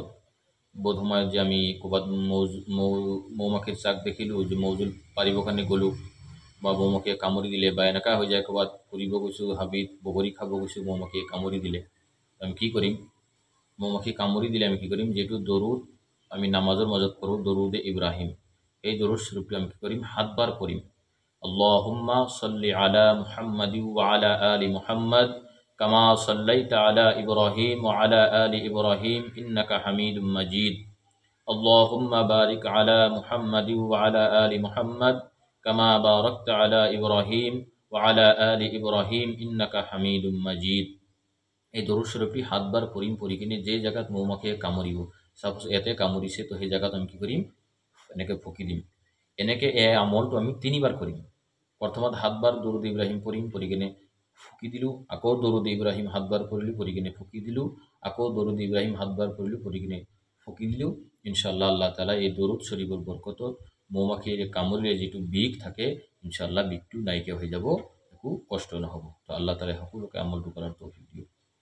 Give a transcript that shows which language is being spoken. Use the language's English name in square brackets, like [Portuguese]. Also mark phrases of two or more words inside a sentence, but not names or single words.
[Assamese] বহুত সময়ত যে আমি ক'ৰবাত মৌমাখিৰ চাক দেখিলোঁ, যে মৌজোল পাৰিবৰ কাৰণে গ'লোঁ বা মৌমাখিয়ে কামুৰি দিলে, বা এনেকা হৈ যায় ক'ৰবাত ফুৰিব গৈছোঁ, হাবিত বগৰী খাব গৈছোঁ, মৌমাখিয়ে কামুৰি দিলে। আমি কি কৰিম? মৌমাখি কামুৰি দিলে আমি কি কৰিম? যেটো দৰুদ আমি নামাজৰ মাজত পঢ়োঁ, দৰুদে ইব্রাহিম, এই দরুদ শরীফটি আমি কি করিম? হাতবার করিম। [Arabic] اللهم صل على محمد وعلى آل محمد كما صليت على إبراهيم وعلى آل إبراهيم إنك حميد مجيد. اللهم بارك على محمد وعلى آل محمد كما باركت على إبراهيم وعلى آل إبراهيم إنك حميد مجيد. [Assamese] এই দরুদ শরীফটি হাতবার করিম, পড়ি কিনে যে জায়গাত মৌমাখিয়ে কামুৰিব, সাপোজ এতে কামুৰিছে, তো সেই জায়গাত আমি কি কৰিম? এনেকে ফুকি দিম। এনেকে এই আমলটো আমি 3বার কৰিম। প্ৰথমত হাতবার দরুদ ইব্রাহিম পড়িম, পড়ি কিনে ফুকি দিলোঁ, আকৌ দরুদ ইব্রাহিম হাতবার পড়িলোঁ, পড়ি কিনে ফুকি দিলোঁ, আকৌ দরুদ ইব্রাহিম হাতবার পড়িলোঁ, পড়ি কিনে ফুকি দিলোঁ। [Arabic] إن شاء الله الله تعالى [Assamese] এই দরুদ শরীফৰ বরকতত মৌমাখিয়ে কামুৰিলে যিটো বিষ থাকে, ইনশাআল্লাহ বিষটো নাইকিয়া হৈ যাব, একো কষ্ট নহ'ব। তো [Arabic] الله تعالى [Assamese] সকলোকে আমলটো কৰাৰ তৌফিক দিয়ক।